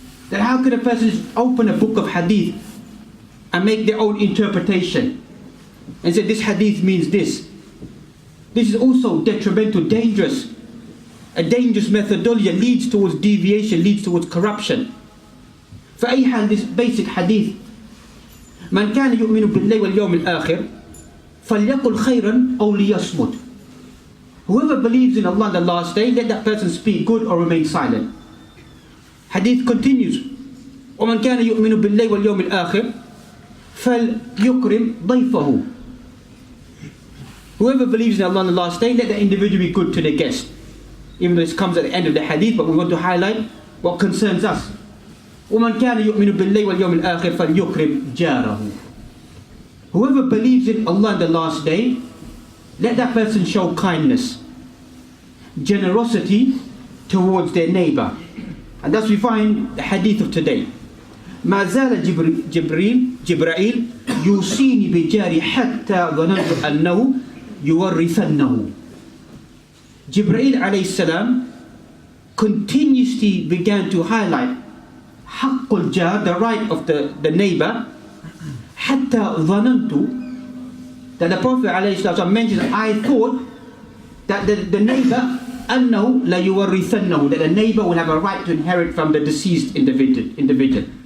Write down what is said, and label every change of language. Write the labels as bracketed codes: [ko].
[en] That how could a person just open a book of hadith and make their own interpretation and say this hadith means this? This is also detrimental, dangerous. A dangerous methodology leads towards deviation, leads towards corruption. [ar] For أي حال, [en] this basic hadith, [ar] من كان يؤمن بالله واليوم الآخر فليقل خيرا أو ليصمت. [en] Whoever believes in Allah on the last day, let that person speak good or remain silent. Hadith continues, [ar] ومن كان يؤمن بالله واليوم الآخر فليكرم ضيفه. [en] Whoever believes in Allah on the last day, let the individual be good to the guest. Even though this comes at the end of the hadith, but we want to highlight what concerns us. [ar] ومن كان يؤمن بالله واليوم الآخر فليكرم جاره. [en] Whoever believes in Allah on the last day, let that person show kindness, generosity towards their neighbor. And thus we find the hadith of today. [ar] ما زال جبرائيل يوصيني بجاري حتى ظننت أنه يورثنه. [en] Jibreel alayhi salam continuously began to highlight haqqul jar, the right of the neighbor, [ar] حتى ظننت, [en] that the Prophet alayhi salam mentions, I thought that the neighbor [ar] أنه لا يورثنه, [en] that the neighbor will have a right to inherit from the deceased individual.